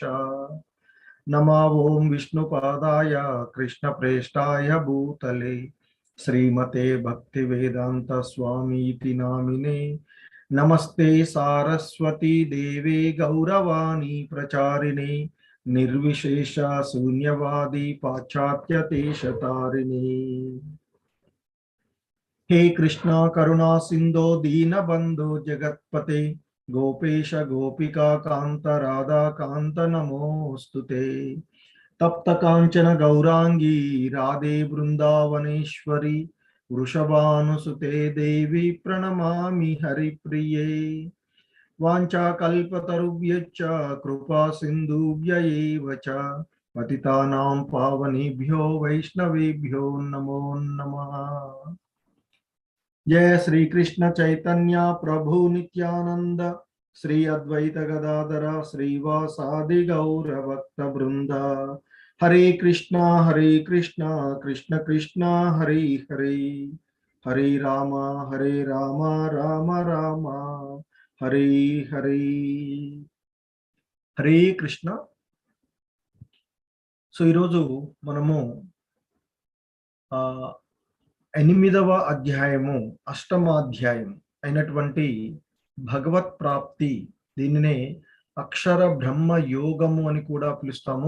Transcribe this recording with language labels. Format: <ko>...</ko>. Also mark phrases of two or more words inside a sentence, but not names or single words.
<sa>నమా ఓం విష్ణుపాదాయ కృష్ణ ప్రేష్టాయ భూతలే శ్రీమతే భక్తి వేదాంత స్వామీతి నామినే. నమస్తే సారస్వతీ దేవే గౌరవాణి ప్రచారిణే నిర్విశేష శూన్యవాది పాశ్చాత్య దేశతారిణి. हे कृष्णा करुणा सिंधो दीनबंधो जगत्पते गोपेश गोपिका कांत राधा कांत नमोस्तुते. तप्त कांचन गौरांगी राधे वृंदावनेश्वरी वृषभानुसुते देवी प्रणमामि हरिप्रिये. वाञ्छाकल्पतरुभ्यश्च कृपा सिन्धुभ्य एव च पतितानां पावनेभ्यो वैष्णवेभ्यो नमो नमः. जय श्री कृष्ण चैतन्य प्रभु नित्यानंद श्री अद्वैत गदाधर श्रीवासादि गौर भक्त वृंद. हरे कृष्णा कृष्ण कृष्णा हरे हरे हरे राम राम राम हरे हरे. हरे कृष्ण.</sa> <te>సో ఈరోజు మనము 8వ అధ్యాయము 8వ అయినటువంటి భగవత్ ప్రాప్తి, దీనినే అక్షర బ్రహ్మ యోగము అని కూడా పిలుస్తాము.</te>